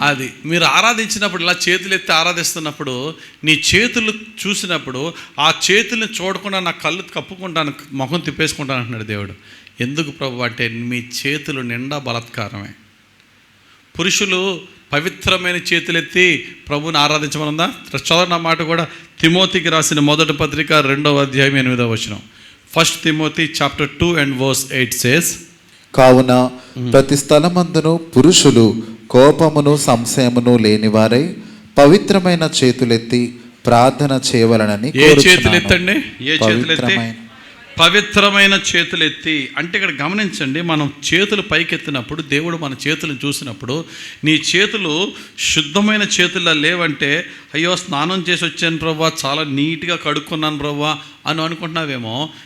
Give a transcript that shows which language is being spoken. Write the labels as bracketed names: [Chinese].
[Telugu] అది మీరు ఆరాధించినప్పుడు, ఇలా చేతులు ఎత్తి ఆరాధిస్తున్నప్పుడు, నీ చేతులు చూసినప్పుడు ఆ చేతుల్ని చూడకుండా నా కళ్ళు కప్పుకుంటాను, ముఖం తిప్పేసుకుంటాను అంటున్నాడు దేవుడు. ఎందుకు ప్రభు అంటే, మీ చేతులు నిండా బలాత్కారమే. పురుషులు పవిత్రమైన చేతులెత్తి ప్రభుని ఆరాధించమనుందా? చదవన్న మాట కూడా తిమోతికి రాసిన 1వ పత్రిక 2వ అధ్యాయం 8వ వచనం. [English] 1 Timothy chapter 2 and verse 8 says, [Telugu] కావున ప్రతి స్థలమందును పురుషులు కోపమును సంశయమును లేనివారై పవిత్రమైన చేతులెత్తి ప్రార్థన చేయవలనని. ఏ చేతులెత్తండి? ఏ చేతులెత్తి? పవిత్రమైన చేతులు ఎత్తి అంటే ఇక్కడ గమనించండి, మనం చేతులు పైకెత్తినప్పుడు దేవుడు మన చేతులను చూసినప్పుడు నీ చేతులు శుద్ధమైన చేతుల్లో లేవంటే అయ్యో స్నానం చేసి వచ్చాను ప్రభువా, చాలా నీట్గా కడుక్కున్నాను ప్రభువా అని అనుకుంటున్నావేమో.